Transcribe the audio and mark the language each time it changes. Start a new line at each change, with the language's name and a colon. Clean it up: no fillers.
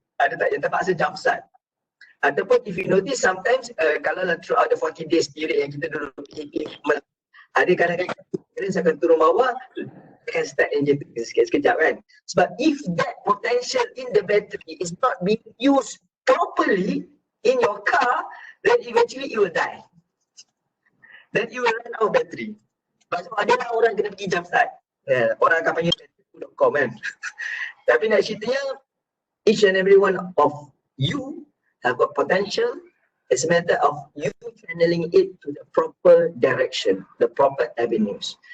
Malay: Ada tak yang terpaksa jump start? Ataupun
English: if you notice sometimes
Malay: kalau
English: throughout the 40 days period
Malay: yang kita duduk ada kadang-kadang parents akan turun bawah, akan start engine sekejap kan. Sebab
English: if that potential in the battery is not being used properly in your car, then eventually it will die. Then you will run out of battery.
Malay: Sebab adalah orang kena pergi jump start. Orang akan panggil battery.com kan. Tapi nak ceritanya,
English: each and every one of you have got potential. It's a matter of you channeling it to the proper direction, the proper avenues.